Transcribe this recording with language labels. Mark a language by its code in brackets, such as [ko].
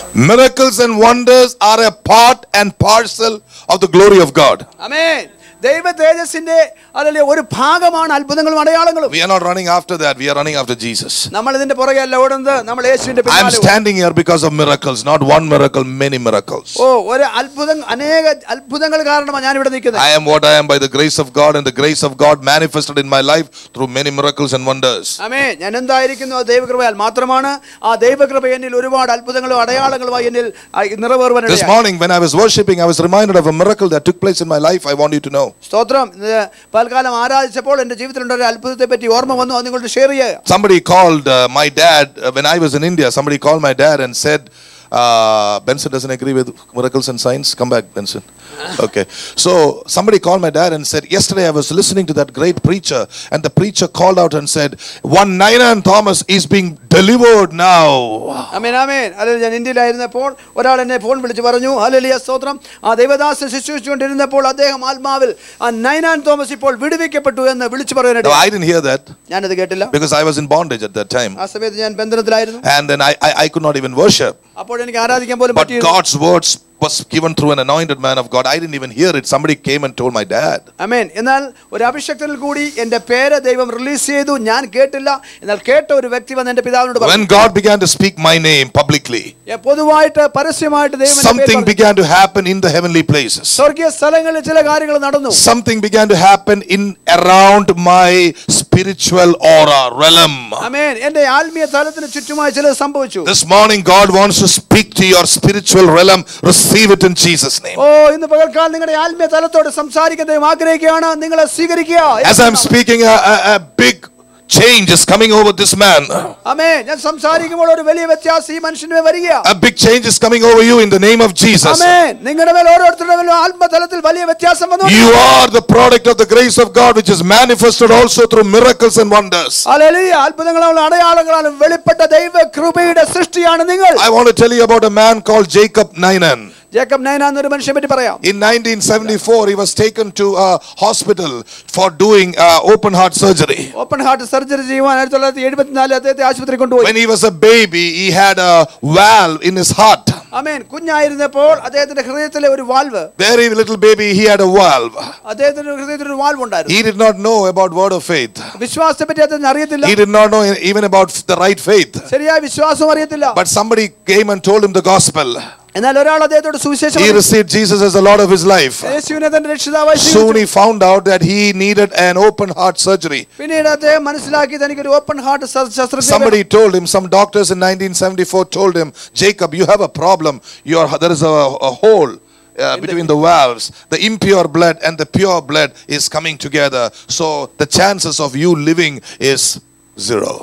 [en] Miracles and wonders are a part and parcel of the glory of God. Amen. [ml] ദൈവ തേജസ്സിന്റെ അല്ലല്ലേ ഒരു ഭാഗമാണ് അത്ഭുതങ്ങളും അടയാളങ്ങളും. [en] We are not running after that, we are running after Jesus. [ml] നമ്മൾ ഇതിന്റെ പുറകെ അല്ല ഓടുന്നത്, നമ്മൾ യേശുവിന്റെ [en] I am standing here because of miracles, not one miracle, many miracles. [ml] ഒരു അത്ഭുതം, അനേക അത്ഭുതങ്ങൾ കാരണമാണ് ഞാൻ ഇവിടെ നിൽക്കുന്നത്. [en] I am what I am by the grace of God, and the grace of God manifested in my life through many miracles and wonders. [ml] ആമേൻ. ഞാൻ എന്തായിരിക്കുന്നു ദൈവകൃപയാൽ മാത്രമാണ്. ആ ദൈവകൃപ എന്നിൽ ഒരുപാട് അത്ഭുതങ്ങളും അടയാളങ്ങളുമായി എന്നിൽ നിറവേറുവാൻ ഇടയായി. [en] This morning when I was worshiping, I was reminded of a miracle that took place in my life. I want you to know. [ml] സ്തോത്രം. പൽക്കാലം ആരാധിച്ചപ്പോൾ എൻ്റെ ജീവിതത്തിലുണ്ട ഒരു അത്ഭുതത്തെ പറ്റി ഓർമ്മ വന്നു, അത് നിങ്ങളോട് ഷെയർ ചെയ്യുക. [en] Somebody called my dad when I was in India. Somebody called my dad and said, Benson doesn't agree with miracles and signs. Come back, Benson. Okay. So somebody called my dad and said, yesterday I was listening to that great preacher, and the preacher called out and said, one Nainan Thomas is being delivered now. [ml] Amen, amen. Hallelujah. ഞാൻ ഇന്ത്യയിലായിരുന്നപ്പോൾ ഒരാൾ എന്നെ phone വിളിച്ച് പറഞ്ഞു, hallelujah സ്തോത്രം, ആ ദൈവദാസൻ ശുശ്രൂഷിച്ചുകൊണ്ടിരുന്നപ്പോൾ അദ്ദേഹം ആത്മാവിൽ ആ നൈനാൻ തോമസ് ഇപ്പോൾ വിടുവിക്കപ്പെട്ടു എന്ന് വിളിച്ചു പറയാനായിട്ട്. [en] No, I didn't hear that. [ml] ഞാനത് കേട്ടില്ല. [en] Because I was in bondage at that time. [ml] ആ സമയത്ത് ഞാൻ ബന്ധനത്തിലായിരുന്നു. [en] And then I could not even worship. [ml] അപ്പോൾ എനിക്ക് ആരാധിക്കാൻ പോലും [en] But [ml] പറ്റിയില്ല. [en] God's words was given through an anointed man of God. I didn't even hear it. Somebody came and told my dad. [ml] ആമേൻ. എന്നാൽ ഒരു അഭിഷേകത്തിൽ കൂടി എൻ്റെ പേര് ദൈവം റിലീസ് ചെയ്തു. ഞാൻ കേട്ടില്ല. എന്നാൽ കേട്ട ഒരു വ്യക്തി വന്ന് എൻ്റെ പിതാവിനോട് പറഞ്ഞു. [en] When God began to speak my name publicly, [ml] പൊതുവായിട്ട് പരസ്യമായിട്ട് ദൈവം [en] something began to happen in the heavenly places. [ml] സ്വർഗ്ഗീയ സ്ഥലങ്ങളിൽ ചില കാര്യങ്ങൾ നടന്നു. [en] Something began to happen in around my spiritual aura realm. [ml] ആമേൻ. എൻ്റെ ആത്മീയ തലത്തിന് ചുറ്റുമായി ചിലത് സംഭവിച്ചു. [en] This morning God wants to speak to your spiritual realm. Receive it in Jesus name. [ml] ഇന്ന് പകൽക്കാലം നിങ്ങളുടെ ആത്മീയ തലത്തോട് സംസാരിക്കാൻ ദൈവം ആഗ്രഹിക്കുകയാണ്. നിങ്ങളെ സ്വീകരിക്കുക. [en] As I'm speaking, a big change is coming over this man. [ml] ആമേൻ. ഞാൻ സംസാരിക്കുമ്പോൾ ഒരു വലിയ വ്യത്യാസം ഈ മനുഷ്യന്റെ വരികയാണ്. [en] A big change is coming over you in the name of Jesus. [ml] ആമേൻ. നിങ്ങളുടെ മേൽ ഓരോരുത്തരുടെ മേൽ ആത്മതലത്തിൽ വലിയ വ്യത്യാസം വന്നു. [en] You are the product of the grace of God, which is manifested also through miracles and wonders. [ml] Hallelujah. അത്ഭുതങ്ങളാലും അടയാളങ്ങളാലും വെളിപ്പെട്ട ദൈവ കൃപയുടെ സൃഷ്ടിയാണ് നിങ്ങൾ. [en] I want to tell you about a man called Jacob Nainan. [ml] Jacob Ninan എന്നൊരു മനുഷ്യനെ പറ്റി പറയാം. [en] In 1974 he was taken to a hospital for doing open heart surgery. [ml] Open heart surgery ചെയ്യുവാൻ 1974 അദ്ദേഹത്തെ ആശുപത്രിയിൽ കൊണ്ടുപോയി. [en] When he was a baby, he had a valve in his heart. [ml] ആമേൻ. കുഞ്ഞായിരുന്നപ്പോൾ അദ്ദേഹത്തിന്റെ ഹൃദയത്തിലെ ഒരു valve, [en] Very little baby, he had a valve. [ml] അദ്ദേഹത്തിന്റെ ഹൃദയത്തിൽ ഒരു വാൽവ് ഉണ്ടായിരുന്നു. [en] He did not know about word of faith. [ml] വിശ്വാസത്തെ പറ്റി അദ്ദേഹത്തിന് അറിയത്തില്ല. [en] He did not know even about the right faith. [ml] ശരിയായ വിശ്വാസം അറിയത്തില്ല. [en] But somebody came and told him the gospel. [ml] എന്നാൽ ഒരാൾ അദ്ദേഹത്തോട് സുവിശേഷം [en] He received Jesus as the Lord of his life. [ml] യേശുവിനെ തന്റെ രക്ഷിതാവായി [en] Soon [ml] സ്വീകരിച്ചു. [en] he found out that he needed an open heart surgery. [ml] പിന്നീട് അദ്ദേഹം മനസ്സിലാക്കി തനിക്ക് ഒരു ഓപ്പൺ ഹാർട്ട് ശസ്ത്രക്രിയ. [en] Somebody told him, some doctors in 1974 told him, Jacob, you have a problem. There is a hole between the valves. The impure blood and the pure blood is coming together. So the chances of you living is zero.